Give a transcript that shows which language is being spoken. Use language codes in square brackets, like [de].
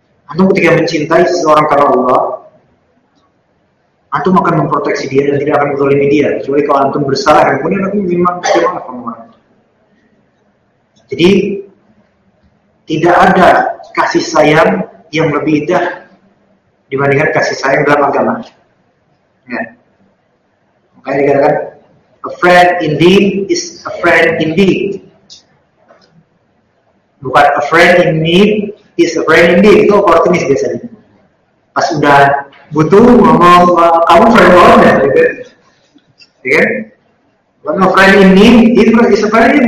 [id] Antum ketika mencintai seseorang karena Allah, antum akan memproteksi dia dan tidak akan menzalimi dia. Kecuali kalau antum bersalah, kemudian antum memang bagaimana pemahaman. Jadi tidak ada kasih sayang yang lebih indah dibandingkan kasih sayang dalam agama. Ya. Makanya dikatakan, [en] a friend indeed is a friend indeed. [id] Bukan [en] a friend in need is a friend indeed. [id] Itu oportunis biasanya. Pas udah butuh, ngomong, kamu friend orang ya? Ya? [en] A friend in need is a friend indeed.